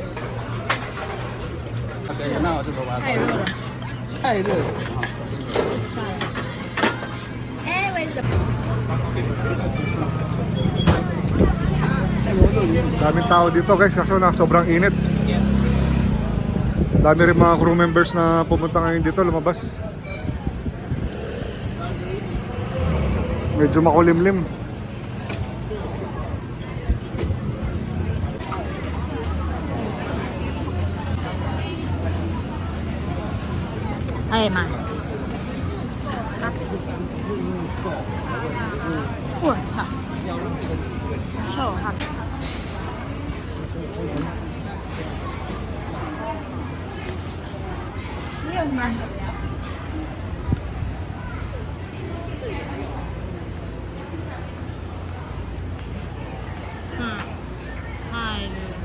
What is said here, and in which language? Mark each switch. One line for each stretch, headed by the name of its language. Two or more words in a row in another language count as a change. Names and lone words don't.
Chinese: 太热了。
English: 哎 ，where's the?
Filipino: Daming tao dito guys, kaso na sobrang init. Dami rin mga
English: crew members
Filipino: na pumunta ngayon dito, lumabas. Medyo makulimlim. Ay, ma.
English: Wow, so hot.
Vietnamese: Nhiều mà. Hai nữa.